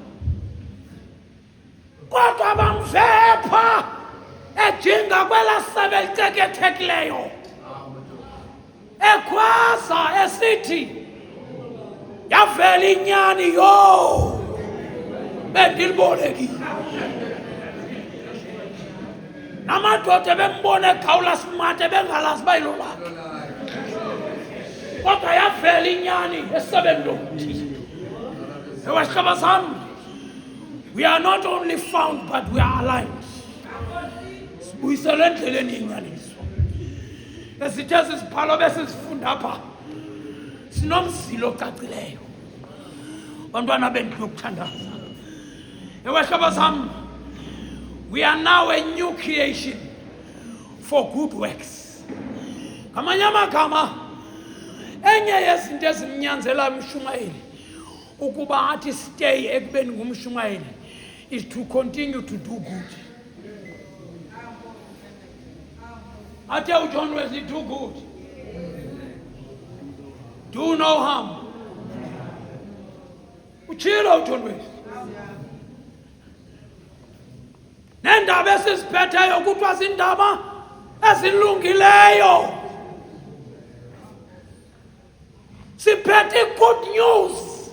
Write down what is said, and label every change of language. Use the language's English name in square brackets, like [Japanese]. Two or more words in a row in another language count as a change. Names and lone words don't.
[Xhosa] Kodwa bamvepha ejinga kwela sebe licekethekileyo ekhwaza esithi yavela inyani yo bendilibolekile. Namadoda bembona egawula simate bengalazi uba yilo lakhe. Kodwa yavela inyani esebeni lomthi. Ewe sihlobo sam, [English] we are not only found but we are aligned. [Xhosa] Sibuyisele endleleni yenyaniso. Esithe sisibhalo besizifunda apha sinomzilo ocacileyo. Bantwana bendlu yokuthandaza. Ewe sihlobo sam, [English] we are now a new creation for good works. [Xhosa] Ngamanye amagama enye yezinto ezimnyanzela umshumayeli ukuba athi stay ekubeni ngumshumayeli [English] is to continue to do good. [Xhosa] Athe uJohn Wesley, [English] do good, do no harm. [Xhosa] Utshilo uJohn Wesley. Nendaba esiziphetheyo kuthiwa zindaba ezilungileyo. Siphethe [English] good news.